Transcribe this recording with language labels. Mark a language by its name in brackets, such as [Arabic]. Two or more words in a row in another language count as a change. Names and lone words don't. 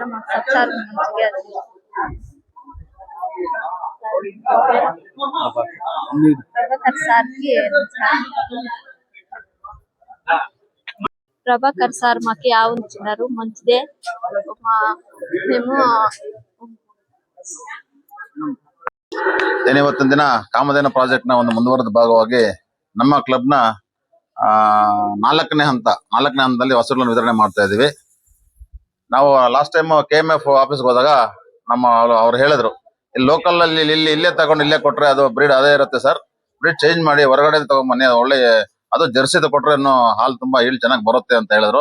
[Telugu] మాకు సత్సారు మంచిగా ప్రభాకర్ సార్ మాకు ఆవును ఇచ్చినారు, మంచిదే. మేము [Kannada] ಇವತ್ತಿನ ದಿನ ಕಾಮಧೇನು ಪ್ರಾಜೆಕ್ಟ್ ನ ಒಂದು ಮುಂದುವರೆದ ಭಾಗವಾಗಿ ನಮ್ಮ ಕ್ಲಬ್ ನ ನಾಲ್ಕನೇ ಹಂತದಲ್ಲಿ ಹಸುಗಳನ್ನು ವಿತರಣೆ ಮಾಡ್ತಾ ಇದೀವಿ. ನಾವು [English] last time [Kannada] KMF ಆಫೀಸ್ಗೆ ಹೋದಾಗ ಅವ್ರು ಹೇಳಿದ್ರು, ಇಲ್ಲಿ ಲೋಕಲ್ ಅಲ್ಲಿ ಇಲ್ಲೇ ತಗೊಂಡು ಇಲ್ಲೇ ಕೊಟ್ರೆ ಅದು ಬ್ರೀಡ್ ಅದೇ ಇರುತ್ತೆ ಸರ್, [English] breed change [Kannada] ಮಾಡಿ ಹೊರಗಡೆ ತಗೊಂಡ್ಬನ್ನಿ, ಒಳ್ಳೆ ಅದು ಜರ್ಸಿದ ಕೊಟ್ರೆ ಇನ್ನು ಹಾಲು ತುಂಬಾ ಈಳ್ ಚೆನ್ನಾಗಿ ಬರುತ್ತೆ ಅಂತ ಹೇಳಿದ್ರು.